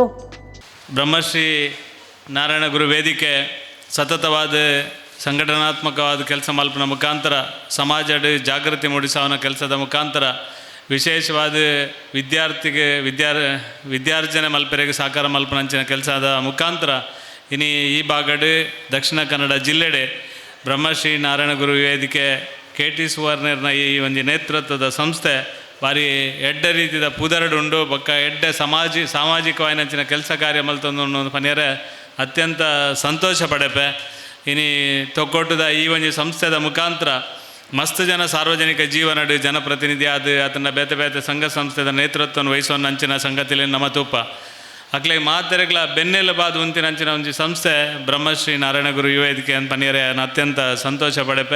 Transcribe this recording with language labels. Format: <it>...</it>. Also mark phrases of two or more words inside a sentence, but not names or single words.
<tcy>ಬ್ರಹ್ಮಶ್ರೀ ನಾರಾಯಣ ಗುರು ವೇದಿಕೆ ಸತತವಾದ ಸಂಘಟನಾತ್ಮಕವಾದ ಕೆಲಸ ಮಲ್ಪನ ಮುಖಾಂತರ ಸಮಾಜದ ಜಾಗೃತಿ ಮೂಡಿಸುವ ಕೆಲಸದ ಮುಖಾಂತರ ವಿಶೇಷವಾದ ವಿದ್ಯಾರ್ಜನೆ ಮಲ್ಪೆರೆಗೆ ಸಾಕಾರ ಮಲ್ಪನಂಚಿನ ಕೆಲಸದ ಮುಖಾಂತರ ಈ ಭಾಗದ ದಕ್ಷಿಣ ಕನ್ನಡ ಜಿಲ್ಲೆಡೆ ಬ್ರಹ್ಮಶ್ರೀ ನಾರಾಯಣ ಗುರು ವೇದಿಕೆ KT ಸುವರ್ಣರ್ನ ಈ ಒಂದು ನೇತೃತ್ವದ ಸಂಸ್ಥೆ ಭಾರಿ ಎಡ್ಡ ರೀತಿಯ ಪುದರಡುಂಡು ಬೊಕ್ಕ ಎಡ್ಡ ಸಾಮಾಜಿಕವಾಯಿನಂಚಿನ ಕೆಲಸ ಕಾರ್ಯ ಮಲ್ತೊಂದು ಪನ್ಯರೆ ಅತ್ಯಂತ ಸಂತೋಷ ಪಡೆಪೆ. ತೊಕ್ಕೊಟ್ಟದ ಈ ಒಂದು ಸಂಸ್ಥೆದ ಮುಖಾಂತರ ಮಸ್ತ್ ಜನ ಸಾರ್ವಜನಿಕ ಜೀವನಡು ಜನಪ್ರತಿನಿಧಿ ಆತನ ಬೇತೆ ಬೇತೆ ಸಂಘ ಸಂಸ್ಥೆದ ನೇತೃತ್ವವನ್ನು ವಹಿಸೋ ನಂಚಿನ ಸಂಗತಿಲಿ ನಮ್ಮ ತೂಪ ಅಕ್ಲೆ ಮಾತೆರೆಗಳ ಬೆನ್ನೆಲುಬಾದ ಉಂತಿನ ಅಂಚಿನ ಒಂದು ಸಂಸ್ಥೆ ಬ್ರಹ್ಮಶ್ರೀ ನಾರಾಯಣ ಗುರು ವೇದಿಕೆ ಅಂತ ಪನ್ಯರೆ ಅತ್ಯಂತ ಸಂತೋಷ ಪಡೆಪೆ.</tcy>